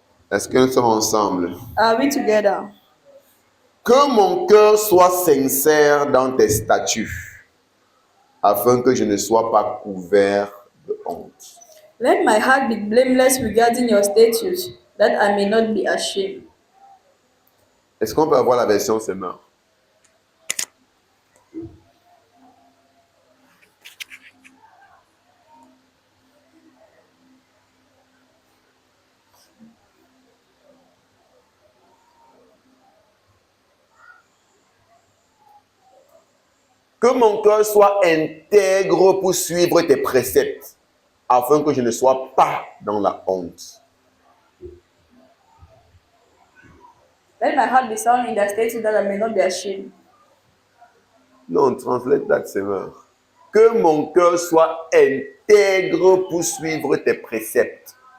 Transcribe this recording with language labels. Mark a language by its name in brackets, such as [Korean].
[French] Est-ce que nous sommes ensemble? [English] Are we together? [French] Que mon cœur soit sincère dans tes statuts, afin que je ne sois pas couvert de honte. [English] Let my heart be blameless regarding your statutes, that I may not be ashamed. [French] Est-ce qu'on peut avoir la version Semeur? Que mon cœur soit intègre pour suivre tes préceptes, afin que je ne sois pas dans la honte. [English] Let my heart be sound in the statutes, that I may not be ashamed. [French] Non, [English] translate that, [French] Seigneur. Que mon cœur soit intègre pour suivre tes préceptes.